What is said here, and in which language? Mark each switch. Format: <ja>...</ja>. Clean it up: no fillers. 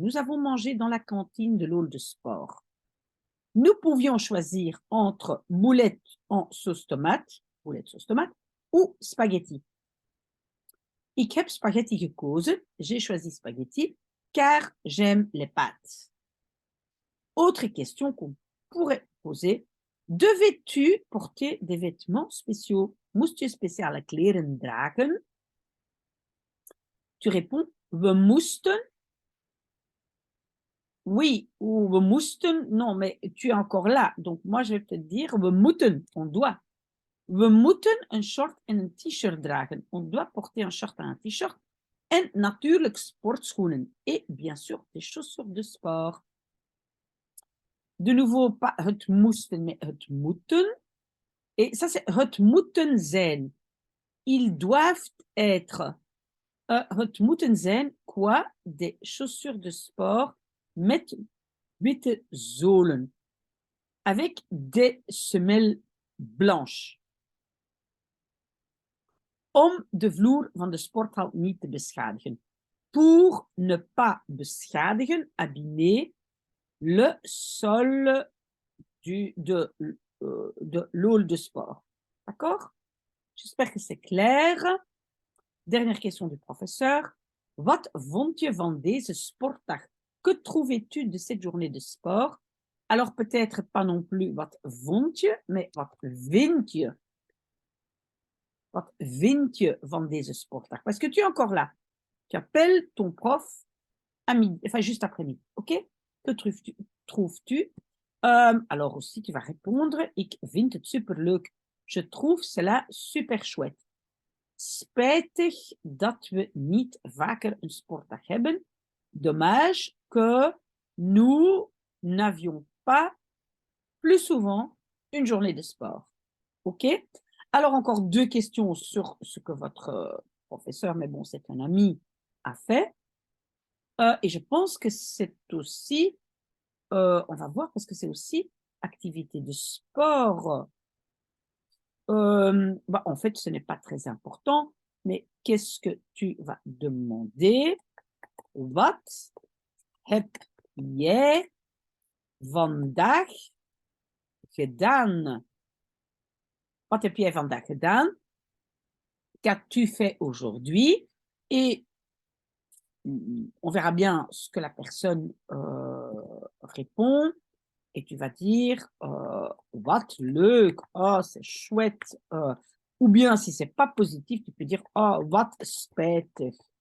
<fr>Nous avons mangé dans la cantine de l'hall de sport. Nous pouvions choisir entre boulettes en sauce tomate, ou spaghetti.</fr> <nl>Ik heb spaghetti gekozen.</nl> <fr>J'ai choisi spaghetti, car j'aime les pâtes. Autre question qu'on pourrait poser. Devais-tu porter des vêtements spéciaux?</fr> <nl>Moest je speciale kleren dragen?</nl> <fr>Tu réponds,</fr> <nl>we moesten.</nl> <fr>Oui, ou</fr> <nl>we moesten.</nl> <fr>Non, mais tu es encore là. Donc, moi, je vais te dire,</fr> <nl>we moeten,</nl> <fr>on doit.</fr> <nl>We moeten een short en een t-shirt dragen.</nl> <fr>On doit porter un short en un t-shirt.</fr> <nl>En natuurlijk sportschoenen.</nl> <fr>Et bien sûr, des chaussures de sport. De nouveau, pas het moesten, mais het moeten. Et ça, c'est</fr> <nl>het moeten zijn.</nl> <fr>Ils doivent être.</fr> <nl>Het moeten zijn</nl> <fr>quoi? Des chaussures de sport</fr> <nl>met witte zolen</nl> <fr>avec des semelles blanches.</fr> <nl>Om de vloer van de sporthal niet te beschadigen.</nl> <fr>Pour ne pas beschadigen, abîmer le sol de l'hall de sport. D'accord? J'espère que c'est clair. Dernière question du professeur.</fr> <nl>Wat vond je van deze sportdag?</nl> <fr>Que trouvais-tu de cette journée de sport? Alors peut-être pas non plus</fr> <nl>wat vond je,</nl> <fr>mais</fr> <nl>wat vind je? Wat vind je van deze sportdag?</nl> <fr>Parce que tu es encore là. Tu appelles ton prof à midi, enfin juste après-midi. OK? Que trouves-tu? Alors aussi, tu vas répondre.</fr> <nl>Ik vind het superleuk.</nl> <fr>Je trouve cela super chouette.</fr> <nl>Spijtig dat we niet vaker een sportdag hebben.</nl> <fr>Dommage que nous n'avions pas plus souvent une journée de sport. OK? Alors, encore 2 questions sur ce que votre professeur, mais bon, c'est un ami, a fait. Et je pense que c'est aussi, on va voir, parce que c'est aussi activité de sport. En fait, ce n'est pas très important, mais qu'est-ce que tu vas demander?</fr> <nl>Wat heb jij vandaag gedaan? Wat heb jij vandaag gedaan?</nl> <fr>Qu'as-tu fait aujourd'hui? Et on verra bien ce que la personne répond. Et tu vas dire</fr> <nl>wat leuk,</nl> <fr>oh c'est chouette. Ou bien si c'est pas positif, tu peux dire</fr> <nl>oh wat spijtig.</nl>